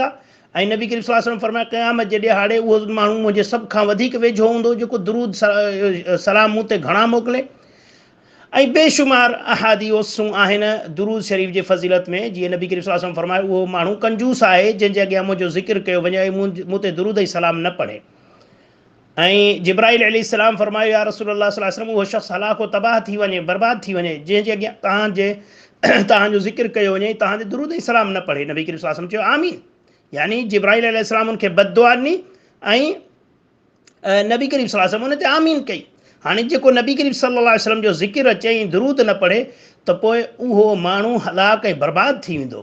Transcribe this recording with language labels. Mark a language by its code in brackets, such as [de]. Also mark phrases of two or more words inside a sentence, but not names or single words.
[sd] ऐं नबी करीम [ar] صلى الله عليه وسلم [sd] फरमाया क़यामत जे ॾिहाड़े उहो माण्हू मुंहिंजे सभ खां वधीक वेझो हूंदो जेको दुरूद सलाम मूं ते घणा मोकिले। ऐं बेशुमार अहादीसूं आहिनि दुरूद शरीफ़ जे फ़ज़ीलत में, जीअं नबी करीम [ar] صلى الله عليه وسلم [sd] फरमायो उहो माण्हू कंजूस आहे जंहिंजे अॻियां मुंहिंजो ज़िक्र कयो वञे ऐं मूं ते दुरूद ऐं सलाम न पढ़े। ऐं जिब्राईल अलैहिस्सलाम फरमायो [ar] يا رسول الله صلى الله عليه وسلم [sd] उहो शख़्स हलाको तबाह थी वञे, बर्बाद थी वञे जंहिंजे अॻियां तव्हांजो ज़िक्र कयो वञे, तव्हांजे दुरूद ऐं सलाम न पढ़े। नबी करीम [ar] صلى الله عليه وسلم [sd] चयो आमीन, यानी जिब्राईल अलैहिस्सलाम उनखे बददुआ ॾिनी ऐं नबी करीम [ar] صلى الله عليه وسلم [sd] उन ते आमीन कई। हाणे जेको नबी करीम [ar] صلى الله عليه وسلم [sd] जो ज़िक्र अचे ऐं दुरूद न पढ़े त पोइ उहो माण्हू हलाक ऐं बर्बाद थी वेंदो।